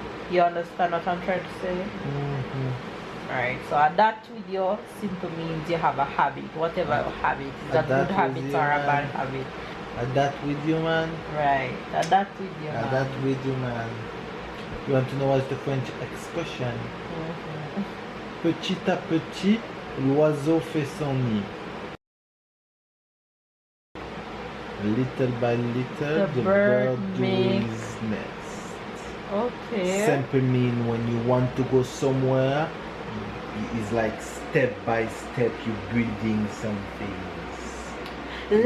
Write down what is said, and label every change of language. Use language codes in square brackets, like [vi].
[en] You understand what I'm trying to say? Right, so adapt with you simple means you have a habit, whatever habit, is a good habit or a bad habit. Adapt with you, man. Right, adapt with you, man. Adapt with you, man. You want to know what's the French expression? [fr] Petit à petit, l'oiseau fait son nid. [en] Little by little, the bird do his nest. Okay. Simple mean when you want to go somewhere, it's like step by step you building some things.